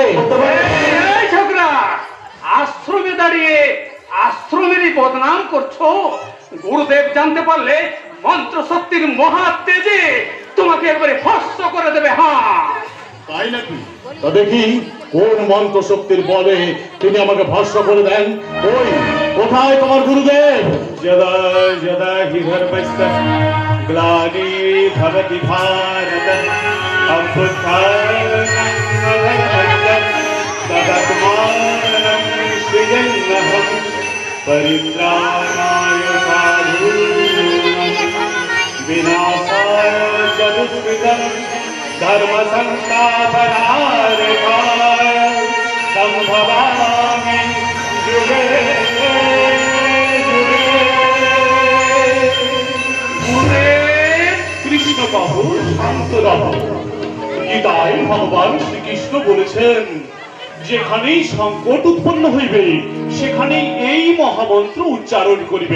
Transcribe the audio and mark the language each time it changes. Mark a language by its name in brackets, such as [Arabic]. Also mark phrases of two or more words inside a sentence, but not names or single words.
[Bangla] এই ছোকরা আশ্রমে দাঁড়িয়ে আশ্রমেরই বদনাম করছো গুরুদেব জানতে পারলে মন্ত্র শক্তির মহা তেজে তোমাকে একবারে ভস্ম করে দেবে হ্যাঁ তাই নাকি তা দেখি কোন মন্ত্র শক্তির বলে তিনি আমাকে ভস্ম করে দেন ওই কোথায় তোমার গুরুদেব [Sanskrit] यदा यदा हि धर्मस्य ग्लानि भवति भारत अभ्युत्थानं तदात्मानं सृजन्नहं परित्राणाय साधूनां विनाशाय च दुष्कृतं धर्म संस्थापनार्थाय संभवामि युगे [Bangla] কৃষ্ণ বাবু শান্ত রাহু গীতায় ভগবান শ্রীকৃষ্ণ বলেছেন যেখানেই সংকট উৎপন্ন হইবে সেখানেই এই মহামন্ত্র উচ্চারণ করিবে